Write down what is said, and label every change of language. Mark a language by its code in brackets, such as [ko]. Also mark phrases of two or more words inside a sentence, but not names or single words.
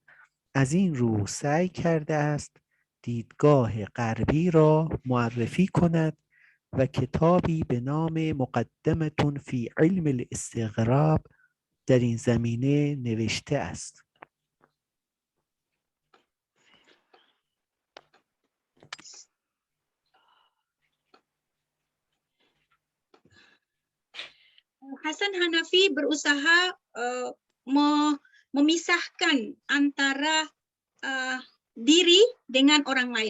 [fa] از این رو سعی کرده است دیدگاه غربی را معرفی کند و کتابی به نام مقدمة فی علم الاستغراب در این زمینه نوشته است. [id] Hasan Hanafi berusaha memisahkan antara diri dengan orang lain.